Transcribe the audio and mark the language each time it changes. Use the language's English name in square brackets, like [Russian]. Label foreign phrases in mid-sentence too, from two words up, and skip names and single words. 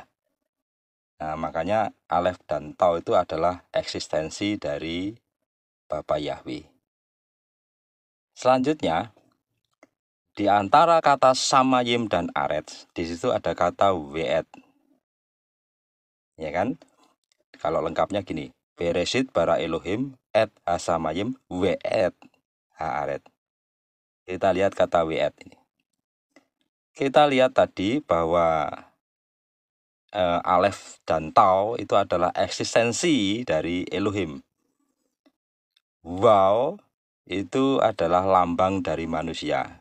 [Indonesian] Nah, makanya Alef dan Tau itu adalah eksistensi dari Bapa Yahweh. Selanjutnya, di antara kata Samayim dan Aret, di situ ada kata Weet. Ya kan? Kalau lengkapnya gini, [Hebrew] בראשית ברא אלהים את השמים ואת הארץ. [Indonesian] Kita lihat kata Weet ini. Kita lihat tadi bahwa Alef dan Tau itu adalah eksistensi dari Elohim. Waw itu adalah lambang dari manusia.